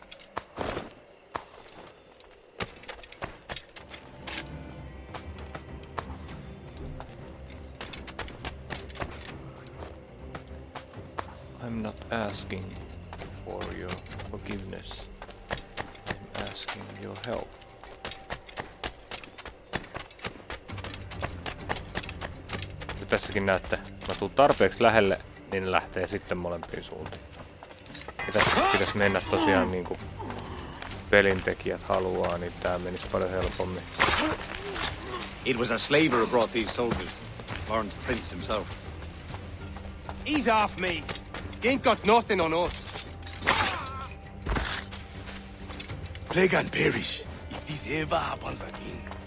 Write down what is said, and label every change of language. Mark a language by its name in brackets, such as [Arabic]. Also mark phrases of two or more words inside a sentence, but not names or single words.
[English] I'm not asking for your forgiveness. I'm asking your help. [Finnish] Ja tässäkin näette, mä tuun tarpeeksi lähelle, niin ne lähtee sitten molempiin suuntiin. Ja tässä pitäisi mennä tosiaan niinku pelintekijät haluaa, niin tää menisi paljon helpommin. [English] It was a slaver who brought these soldiers. Lawrence Prince himself. Ease off, mate. You ain't got nothing on us. Plague and perish if this ever happens again.